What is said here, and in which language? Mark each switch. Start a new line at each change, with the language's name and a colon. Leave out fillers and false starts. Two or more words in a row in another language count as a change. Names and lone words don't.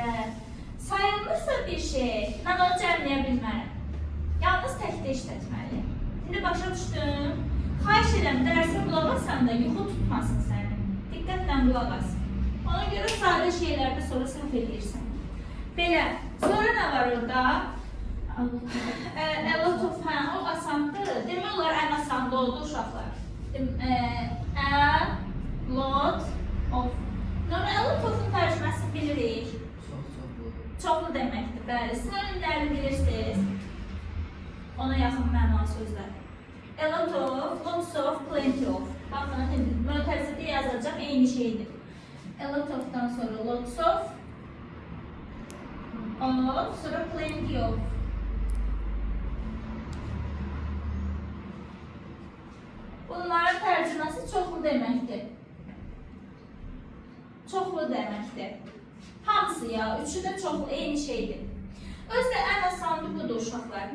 Azerbaijani: Sayılmırsa bir şey, mən onu cəmləyə bilmərəm. Yalnız təkdə işlətməliyim. İndi başa düşdüm. Xahiş edirəm, dərsə qulaq asan da yuxu tutmasın səni. Diqqətlə qulaq as. Ona görə sadə şeylərdə sonra səhv edirsən. Belə, sonra nə var orada?
English: A lot of,
Azerbaijani: o asandır. Demək olar ən asandı oldu uşaqlar.
English: A lot of.
Azerbaijani: Normal,
English: a lot of-
Azerbaijani: un tərcüməsini bilirik. Çoxlu deməkdir, bəli. Sinonimləri bilirsiniz. Ona yaxın mənalı sözlər.
English: A lot of, lots of, plenty of.
Azerbaijani: Baxın, mötərizədə yazacaq eyni şeydir.
English: A lot of-
Azerbaijani: dan sonra
English: lots of,
Azerbaijani: sonra
English: plenty of.
Azerbaijani: Bunların tərcüməsi çoxlu deməkdir. Çoxlu deməkdir. Hamısı ya, üçü də çoxlu, eyni şeydir. Özdə ən asandı budur uşaqlar.